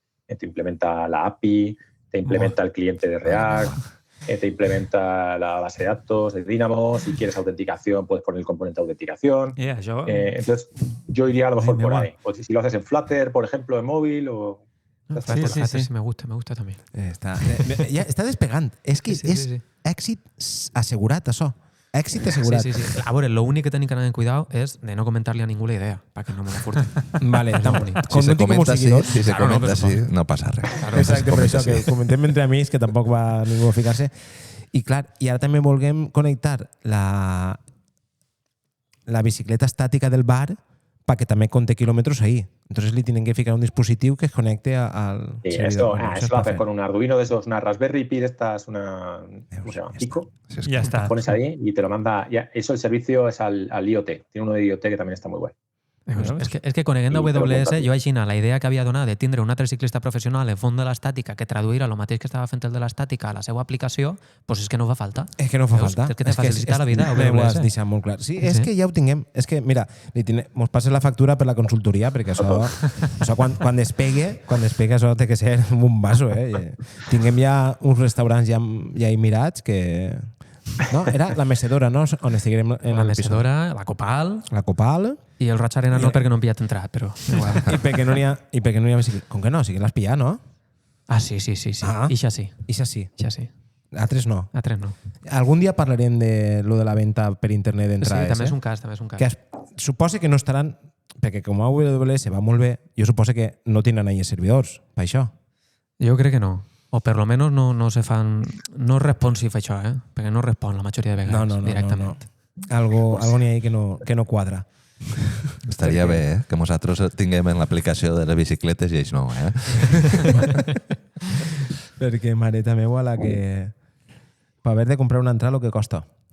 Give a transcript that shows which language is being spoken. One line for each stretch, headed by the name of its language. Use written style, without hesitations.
Spanish: Te implementa la API, te implementa el cliente de React, te implementa la base de datos de Dynamo, si quieres autenticación puedes poner el componente de autenticación. Entonces yo iría a lo mejor por ahí. Pues si lo haces en Flutter, por ejemplo, en móvil o... Sí, me gusta també.
Catalan: Ja està despegant. És que és èxit assegurat, això. Èxit assegurat. Sí. A veure, l'únic que tenim que anar en cuidado és de no comentar-li a ningú la idea, perquè no me la furten.
Spanish: Vale, si se comenta así,
Catalan: no passa res. Exacte, per això que comentem entre amics, que tampoc va ningú a ficar-se. I clar, i ara també volguem connectar la bicicleta estàtica del bar perquè també conté
Spanish: kilómetros ahí. Entonces le tienen que fijar un dispositivo que conecte al... Sí, eso lo haces con un Arduino de esos, una Raspberry Pi, esta es una... ¿Cómo se llama? Pico. Ya está. Pones ahí y te lo manda... Eso el servicio es al IoT. Tiene uno de IoT que también está muy guay.
Catalan: És que coneguent AWS, jo així, la idea que havia donat de tindre un altre ciclista professional en font de l'estàtica que traduïra el mateix que estava fent el de l'estàtica a la seva aplicació, doncs és que no fa falta. És que no fa falta. És que te facilita la vida AWS. Ho has deixat molt clar. Sí, és que ja ho tinguem. És que, mira, mos passa la factura per la consultoria, perquè això quan despegue, això té que ser un bombazo, eh? Tinguem ja uns restaurants ja mirats que... No, era la mecedora, no? On estiguem en la mecedora, la Copal... La Copal... I el Roig Arena no, perquè no hem pillat entrat, però... I perquè no n'hi ha bicicleta. Com que no? Sí que l'has pillat, no? Ah, sí. Ixa sí. Ixa sí. Altres no. Altres no. Algun dia parlarem de lo de la venda per internet d'entrades. Sí, també és un cas. Que suposa que no estaran... Perquè com AWS va molt bé, jo suposo que no tindran ahí servidors, per això. Jo crec que no. O per lo menos no se fan... No és responsive això, perquè no respon la majoria de vegades directament. Algo n'hi ha ahí que no quadra. Estaria bé, que nosaltres tinguem en l'aplicació de les bicicletes i ells no, Perquè mareta meua la que... Per haver de comprar una entrada el que costa.